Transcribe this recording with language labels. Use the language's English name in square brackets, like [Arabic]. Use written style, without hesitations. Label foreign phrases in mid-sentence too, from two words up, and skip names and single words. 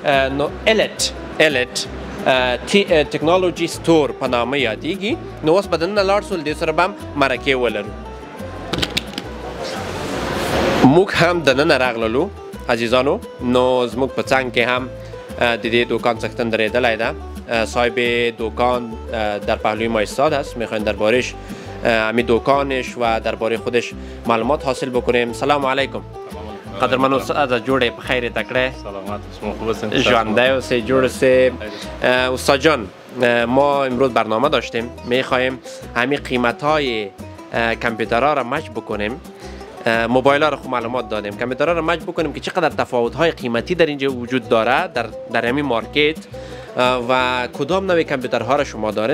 [Pashto] نو الټ تکنولوژی ستور په نامه یادیږي. نو اوس به دننه لاړ سو، دې سره به هم مرکې ولرو. موږ هم دننه راغللو عزیزانو. نو زموږ په څنګ کې هم د دې دکان څښتن درېدلی ده. [Persian] صاحب دکان در پهلوی ما ایستاده است. میخوایم دربارش همین دکانش و درباره خودش معلومات حاصل بکنیم. [Arabic] سلام علیکم. [Pashto] قدرمن استاد جوړې په خیر تکړه. [Persian] سلامت شما خوب هستین؟ [Pashto] ژوندی اوسې جوړ اوسې. [Persian] استاد جان ما امروز برنامه داشتیم میخوایم همین قیمت‌های کامپیوترها را مچ بکنیم. موبایل ها رو خوب معلومات دادیم، کامپیوترها رو مچ بکنیم که چقدر تفاوت های قیمتی در اینجا وجود داره در همین مارکت و کدام نوع کامپیوترها را شما دارین.